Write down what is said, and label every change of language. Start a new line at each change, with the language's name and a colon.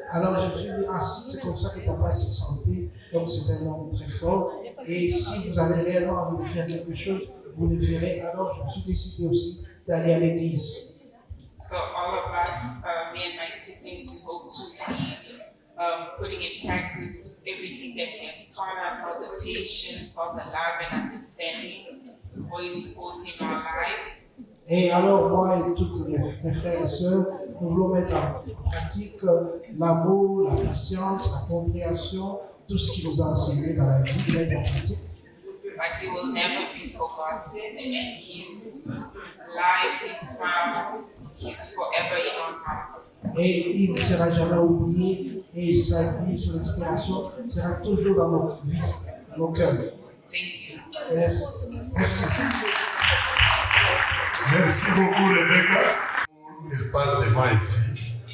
French: Alors je me suis dit, ah, c'est comme ça que papa s'est senti, donc c'est un homme très fort. Et si vous avez réellement envie de faire quelque chose, vous le ferez. Alors je me suis décidé aussi d'aller à l'église.
English: So all of us, me and my siblings, we hope to be putting in practice everything that he has taught us, all the patience, all the love and understanding for you both in our lives.
French: Et alors moi et tous mes frères et sœurs, nous voulons mettre en pratique l'amour, la patience, la compréhension, tout ce qu'il nous a enseigné dans la vie, mettre en pratique.
English: But he will never be forgotten, and his life, his smile, he's forever in our hearts.
French: Et il ne sera jamais oublié, et sa vie, son inspiration sera toujours dans notre vie, nos cœurs.
English: Thank you.
French: Merci. Merci. Merci beaucoup, Rebecca. Elle passe devant ici.